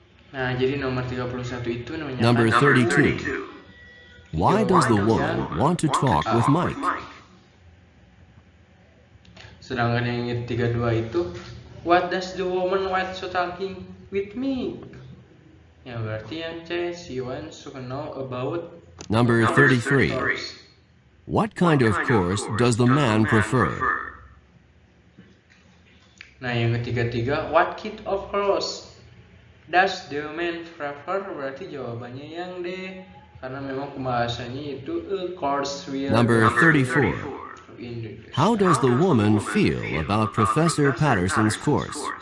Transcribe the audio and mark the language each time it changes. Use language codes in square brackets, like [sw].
[id] Nah, jadi nomor 31 itu namanya [en] Number 32. Why does the woman want to talk with Mike? [id] Sedangkan yang 32 itu, [en] what does the woman want to talking with me? [id] Ya berarti yang C, [en] she wants to know about. Number 33. What kind of course does the man prefer? [id] Nah, yang ketiga, [en] what kind of course does the man prefer? [id] Berarti jawabannya yang D, karena memang pembahasannya itu [en] a course with. Number 34. How does the woman feel about Professor Patterson's course?